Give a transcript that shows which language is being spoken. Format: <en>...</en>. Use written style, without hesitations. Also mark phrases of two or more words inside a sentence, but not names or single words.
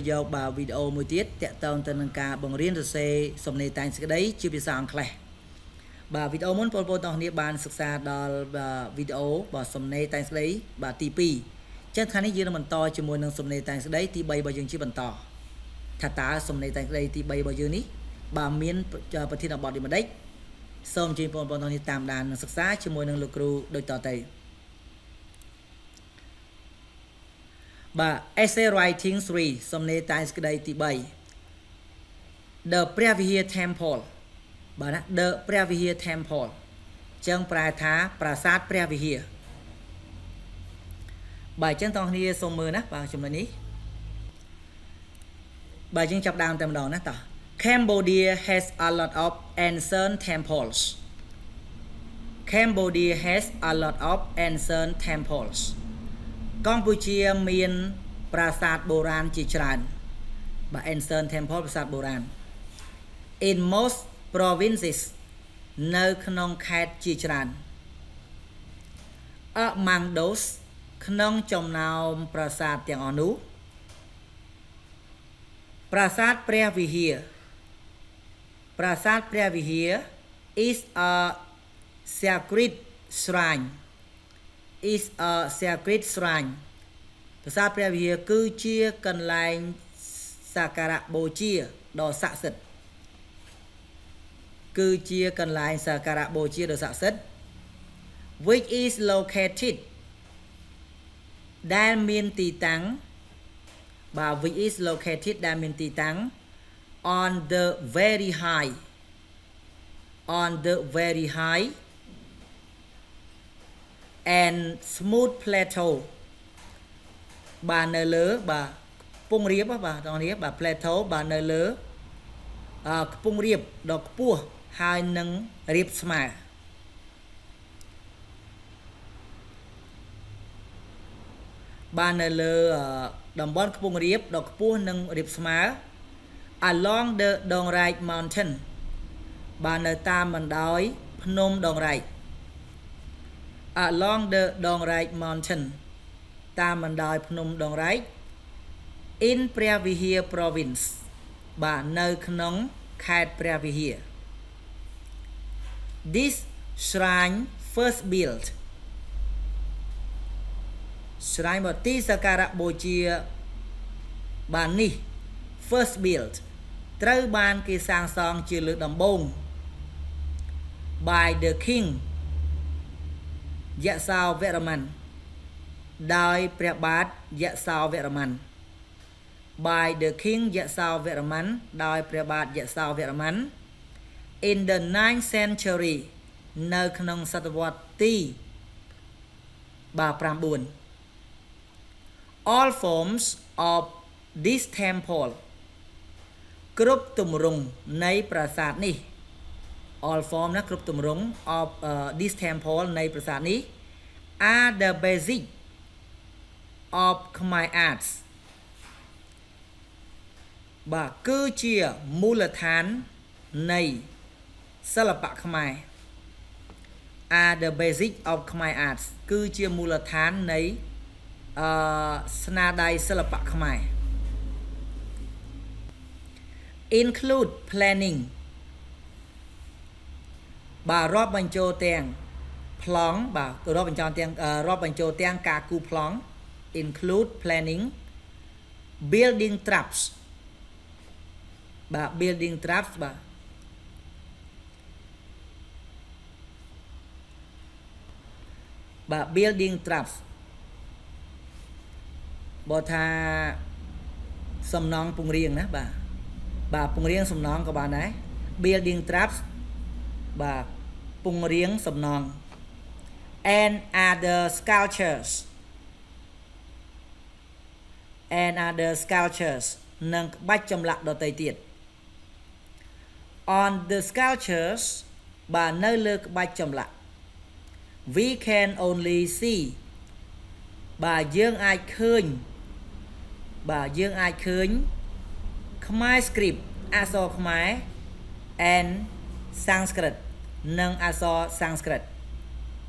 <km>យកបាទវីដេអូមួយទៀតតាក់ទងទៅនឹងការបង្រៀនសរសេរសំណេរតែងសេចក្តីជាភាសាអង់គ្លេសបាទវីដេអូមុនបងប្អូនទាំងគ្នាបានសិក្សាដល់វីដេអូបាទសំណេរតែងសេចក្តីបាទទី2ចឹងថ្ងៃនេះយើងនឹងបន្តជាមួយនឹងសំណេរតែងសេចក្តីទី3របស់យើងជាបន្តថាតើសំណេរតែងសេចក្តីទី3របស់យើងនេះបាទមានប្រធានបទយ៉ាងម៉េចសូមជម្រាបបងប្អូនទាំងនេះតាមដាននិងសិក្សាជាមួយនឹងលោកគ្រូដូចតទៅ បាទ</km> <en>essay writing</en> <km>3 សំណេរតែងសេចក្តីទី3 The PREAH VIHEA Temple បាទណា The PREAH VIHEA Temple ចឹងប្រែថាប្រាសាទព្រះវិហារបាទចឹងបងប្អូនគ្នាសូមមើលណាបាទចំណុចនេះបាទយើងចាប់ដើមតែម្ដងណាតោះ</km> <en>Cambodia has a lot of ancient temples. Cambodia has a lot of ancient temples.</en> <km>កម្ពុជាមានប្រាសាទបុរាណជាច្រើនបាទ</km> <en>ancient temple</en> <km>ប្រាសាទបុរាណ</km> <en>In most provinces</en> <km>នៅក្នុងខេត្តជាច្រើន</km> <en>Among those</en> <km>ក្នុងចំណោមប្រាសាទទាំងអស់នោះប្រាសាទព្រះវិហារ</km> <en>Prasad Preah VIHEA is a sacred shrine. Is a sacred shrine.</en> <km>ប្រាសាទព្រះវិហារគឺជាកន្លែងសក្ការៈបូជាដ៏ស័ក្តិសិទ្ធិគឺជាកន្លែងសក្ការៈបូជាដ៏ស័ក្តិសិទ្ធិ</km> <en>which is located</en> <km>ដែលមានទីតាំងបាទ</km> <en>which is located</en> <km>ដែលមានទីតាំង</km> <en>on the very high and smooth plateau</en> <km>បាទនៅលើបាទខ្ពង់រាបបាទបងប្អូនបាទ plateau បាទនៅលើខ្ពង់រាបដ៏ខ្ពស់ហើយនឹងរាបស្មើ បាទនៅលើតំបន់ខ្ពង់រាបដ៏ខ្ពស់និងរាបស្មើ</km> <en>Along the Dong Rai Mountain</en> <km>បាទនៅតាមបណ្ដោយភ្នំដងរែក</km> <en>Along the Dong Rai Mountain</en> <km>តាមបណ្ដោយភ្នំដងរែក</km> <en>In PREAH VIHEA Province</en> <km>បាទនៅក្នុងខេត្តព្រះវិហារ</km> <en>This shrine first built</en> <km>មកទីសក្ការៈបូជាបាទនេះ</km> <en>first built</en> <km>ត្រូវបានគេសាងសង់ជាលើកដំបូង</km> <en>by the king</en> <km>យសោវរ្ម័នដោយព្រះបាទយសោវរ្ម័ន</km> <en>by the king</en> <km>យសោវរ្ម័នដោយព្រះបាទយសោវរ្ម័ន</km> <en>in the 9th century</en> <km>នៅក្នុងសតវត្សទីបាទ9</km> <en>all forms of this temple</en> <km>គ្រប់ទម្រង់នៃប្រាសាទនេះ</km> <en>all form</en> <km>ណាគ្រប់ទម្រង់</km> <en>of this temple</en> <km>នៃប្រាសាទនេះ</km> <en>are the basic of Khmer Arts</en> <km>បាទគឺជាមូលដ្ឋាននៃសិល្បៈខ្មែរ</km> <en>are the basic of Khmer Arts</en> <km>គឺជាមូលដ្ឋាននៃស្នាដៃសិល្បៈខ្មែរ</km> <en>include planning</en> <km>បាទរាប់បញ្ចូលទាំងប្លង់បាទរាប់បញ្ចូលទាំងការគូប្លង់</km> <en>include planning building traps</en> <km>បាទ</km> <en>building traps</en> <km>បាទ</km> <en>building traps</en> <km>បើថាសំណង់ពង្រៀងណាបាទពង្រៀងសំណង់ក៏បានដែរ</km> <en>building traps</en> <km>បាទពង្រៀងសំណង់</km> <en>and other sculptures</en> <km>និងក្បាច់ចម្លាក់ដទៃទៀត</km> <en>on the sculptures</en> <km>បាទនៅលើក្បាច់ចម្លាក់</km> <en>we can only see</en> <km>បាទយើងអាចឃើញ</km> <en>Khmer script</en> <km>អក្សរខ្មែរ</km> <en>and Sanskrit</en> <km>និងអក្សរ Sanskrit</km>